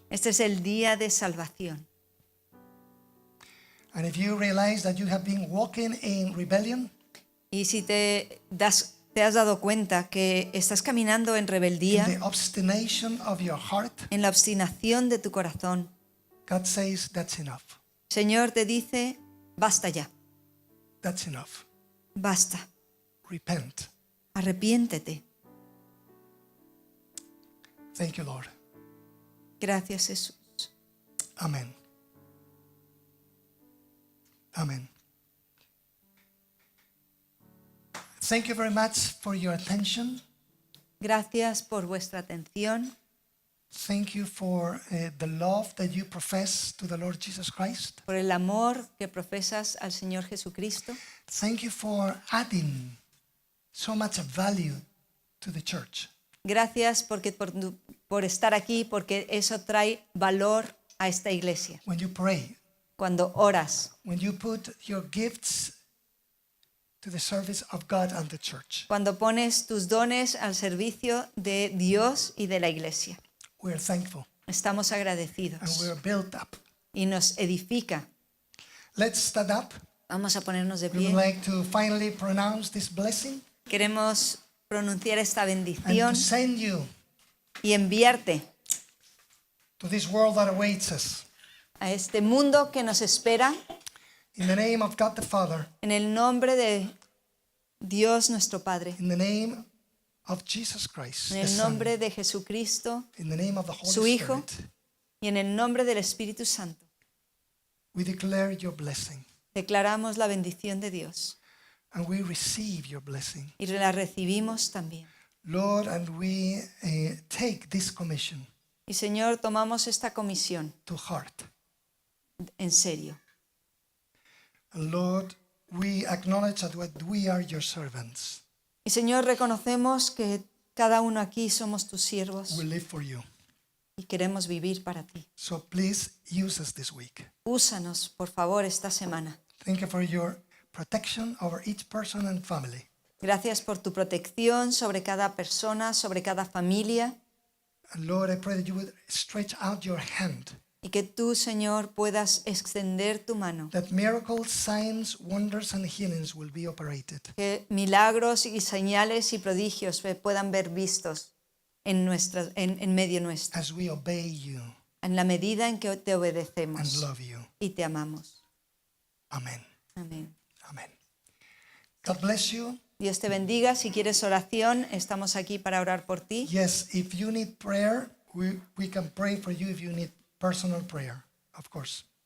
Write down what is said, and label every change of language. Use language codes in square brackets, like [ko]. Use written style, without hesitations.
[es] Este es el día de salvación. [en] And if you realize that you have been walking in rebellion, [es] Y si te has dado cuenta que estás caminando en [en] in [es] rebeldía, [en] the obstination of your heart, [es] en la obstinación de tu corazón, [en] God says that's enough. [es] Señor te dice, basta ya, [en] That's enough. [es] basta, [en] Repent. [es] arrepiéntete. [en] Thank you, Lord. [es] Gracias, Jesús. [en] Amen. [es] Amen. [en] Thank you very much for your attention. [es] Gracias por vuestra atención. [en] Thank you for the love that you profess to the Lord Jesus Christ. [es] Por el amor que profesas al Señor Jesucristo. [en] Thank you for adding so much value to the church. [es] Gracias por estar aquí, porque eso trae valor a esta iglesia. [en] When you pray, [es] Cuando oras, [en] when you put your gifts to the service of God and the church, [es] cuando pones tus dones al servicio de Dios y de la iglesia. [en] we're thankful [es] Estamos [en] and [es] agradecidos [en] we're built up. [es] y nos edifica. [en] Let's stand up. [es] Vamos a ponernos de [en] We would [es] pie. [en] like to finally pronounce this blessing [es] Queremos pronunciar esta [en] and [es] bendición [en] to send you [es] y enviarte [en] to this world that awaits us. [es] a este mundo que nos espera [en] In the name of God the Father, [es] en el nombre de Dios nuestro Padre, [en] in the name of Jesus Christ, [es] en [en] the [es] el [en] Son, [es] nombre de Jesucristo [en] in the name of the [es] Su [en] Holy [es] Hijo, [en] Spirit, [es] y en el nombre del Espíritu Santo. [en] we declare your blessing [es] Declaramos la bendición de Dios [en] and we receive your blessing. [es] y la recibimos también. [en] Lord, and we take this commission [es] Y Señor, tomamos esta comisión [en] to heart. [es] en serio. [en] And Lord, we acknowledge that we are your servants. [es] Y Señor, reconocemos que cada uno aquí somos tus siervos [en] We live for you. [es] y queremos vivir para ti. [en] So please use us this week. [es] Úsanos, por favor, esta semana. [en] Thank you for your protection over each person and family. [es] Gracias por tu protección sobre cada persona, sobre cada familia, [en] And Lord, I pray that you would stretch out your hand, [es] y que tú, Señor, puedas extender tu mano. [en] that miracles, signs, wonders, and healings will be operated. [es] Que milagros y señales y prodigios puedan ver vistos en medio nuestro, [en] As we obey you [es] en la medida en que te [en] and [es] obedecemos [en] love you. [es] y te amamos. [en] Amen. [es] Amén. [en] Amen. God bless you. [es] Dios te bendiga. Si quieres oración, estamos aquí para orar por ti. [en] Yes, if you need prayer, we can pray for you if you need personal prayer, of course.